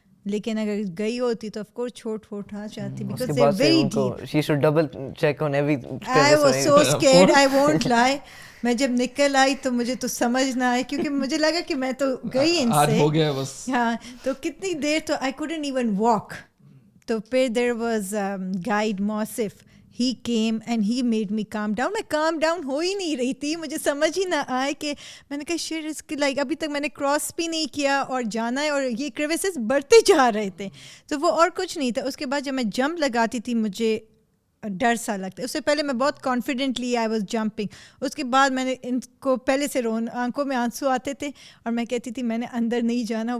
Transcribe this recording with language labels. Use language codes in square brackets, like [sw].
[ur] لیکن اگر گئی ہوتی تو آف کورس چھوٹ پھوٹ آ جاتی, [en] Because they are very deep. She should double check on every. I was so scared, I won't lie. [ur] میں جب نکل آئی تو مجھے تو سمجھ نہ آئی, کیونکہ مجھے لگا کہ میں تو گئی ان سے, ہو گیا بس. ہاں, تو کتنی دیر تو [en] I couldn't even walk. [ur] تو پھر [en] there was guide [ur] موصف, [en] he came and he made me calm down. [ur] میں calm down ہو ہی نہیں رہی تھی, مجھے سمجھ ہی نہ آئے کہ میں نے کہا شیٹ اس کی لائک ابھی تک میں نے کراس بھی نہیں کیا اور جانا ہے اور یہ کریویسز بڑھتے جا رہے تھے. تو وہ اور کچھ نہیں تھا. اس کے بعد جب میں جمپ لگاتی تھی مجھے ڈر سا لگتا ہے. اس سے پہلے میں بہت کانفیڈنٹلی [en] I was jumping. [ur] اس کے بعد میں نے ان کو پہلے سے آنکھوں میں آنسو آتے تھے اور میں کہتی تھی میں نے اندر نہیں جانا.